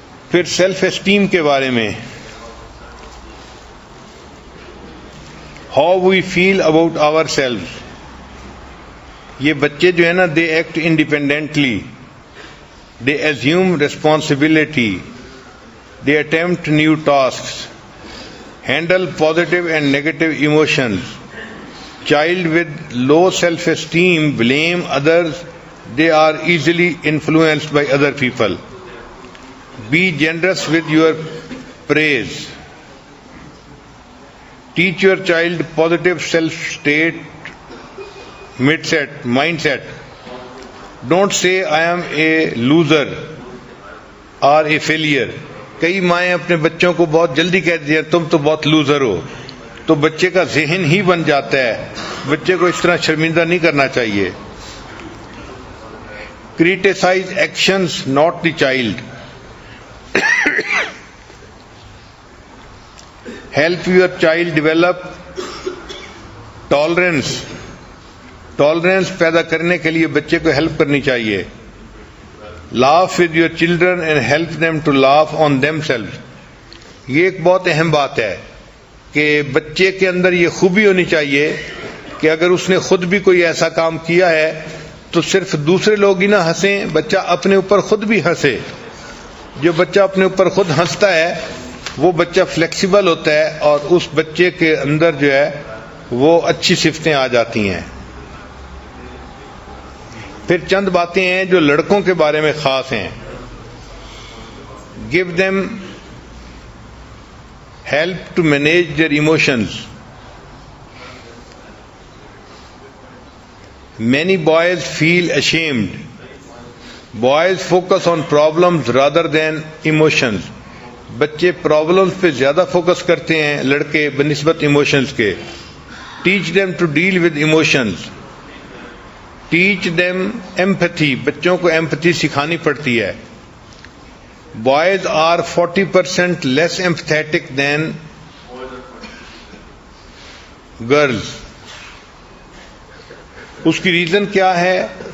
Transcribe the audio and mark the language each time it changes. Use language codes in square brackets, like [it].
[en] پھر self esteem [ur] کے بارے میں، [en] how we feel about our self, [ur] یہ بچے جو ہے نا [en] They act independently, they assume responsibility, they attempt new tasks, handle positive and negative emotions. Child with low self-esteem blame others, they are easily influenced by other people. Be generous with your praise. Teach your child positive self-state mindset. Don't say I am a loser or a failure. [ur] کئی مائیں اپنے بچوں کو بہت جلدی کہہ دیا تم تو بہت لوزر ہو، تو بچے کا ذہن ہی بن جاتا ہے۔ بچے کو اس طرح شرمندہ نہیں کرنا چاہیے۔ [en] Criticize actions, not the child. Help your child develop tolerance. [ur] Tolerance پیدا کرنے کے لیے بچے کو ہیلپ کرنی چاہیے۔ [en] laugh with your children and help them to laugh on them self, [ur] یہ ایک بہت اہم بات ہے کہ بچے کے اندر یہ خوبی ہونی چاہیے کہ اگر اس نے خود بھی کوئی ایسا کام کیا ہے تو صرف دوسرے لوگ ہی نہ ہنسیں، بچہ اپنے اوپر خود بھی ہنسے۔ جو بچہ اپنے اوپر خود ہنستا ہے وہ بچہ فلیکسیبل ہوتا ہے اور اس بچے کے اندر جو ہے وہ اچھی صفتیں آ جاتی ہیں۔ پھر چند باتیں ہیں جو لڑکوں کے بارے میں خاص ہیں۔ [en] Give them help to manage their emotions. Many boys feel ashamed. Boys focus on problems rather than emotions. [ur] بچے پرابلمز پہ زیادہ فوکس کرتے ہیں لڑکے بنسبت ایموشنز کے۔ [en] Teach them to deal with emotions. Teach them empathy, [ur] بچوں کو ایمپتھی سکھانی پڑتی ہے۔ [en] Boys are 40% less empathetic than girls. [ur] اس کی ریزن کیا ہے؟